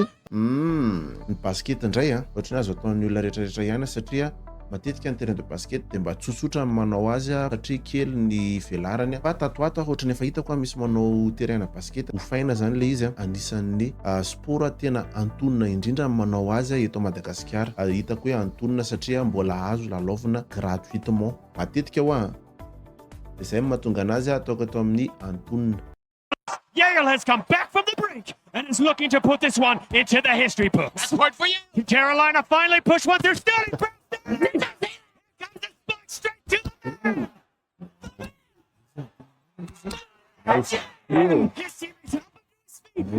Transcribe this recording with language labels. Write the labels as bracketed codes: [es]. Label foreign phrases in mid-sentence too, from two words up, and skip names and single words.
[mg] Ny basket indray a ohatrany azo ataon'ny olona rehetrarehetra ihany satria matetika ny [fr] terrain de basket [mg] de mba tsotsotra ny manao azy satria kely ny velarany fa tatoato ohatrany efa hitako misy manao [fr] terrain basket [mg] hofaina zany le izy anisan'ny sport tena antonona indrindra manao azy eto Madagasikara. Hitako hoe antonona satria mbola azo lalaovina gratuitement matetika ho izay mahatonga anazy ataoko ato amin'ny antonona. [en] Yale has come back from the brink and is looking to put this one into the history books. That's for you. Carolina finally pushed one through Sterling Brown. Got the spot straight to the Nice. His series up on his feet.